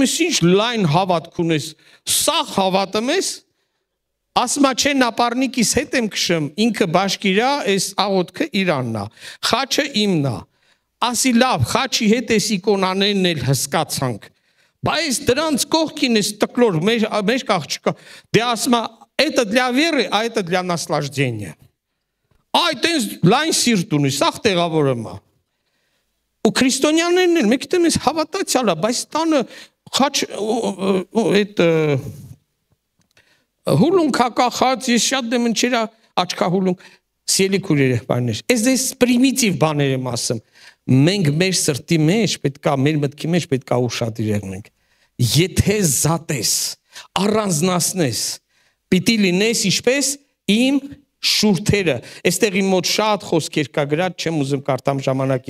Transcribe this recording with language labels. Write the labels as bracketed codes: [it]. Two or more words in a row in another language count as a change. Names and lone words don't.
[hy] ես ինչ լայն հավատք ունես, սաղ հավատում ես, ասմա չէ նապարնիկիս հետ եմ կշեմ, ինքը բաշկիրա, այս աղոտքը իրաննա, խաչը իմնա, ասի լավ, խաչի հետ այս իկոնաներն էլ հսկացանք, բայց դրանց կողքին ես տկլոր, մեր կաղջիկա, դե ասմա, [ru] это для веры, а это для наслаждения, [hy] այդ ես լայն սիրտ ունի, սաղ տեղավորում է, ու քրիստոնյաներն էլ, մեկ դեմ ես հավատացյալ է, բայց տանը խաչ, այդ հուլունք հակախած, ես շատ դեմ ընչերա աչկա հուլունք, սիելի քուրեր եղբայրներ, ես պրիմիտիվ բաներ եմ ասում, մենք մեր սրտի մեջ պետքա, մեր մտքի մեջ պետքա ուշադիր եղնենք, եթե զատես, առանձնացնես, պիտի լինես ինչպես իմ շուրթերը, այստեղ իմ մոտ շատ խոսքեր կա գրած, չեմ ուզում կարդամ ժամանակի,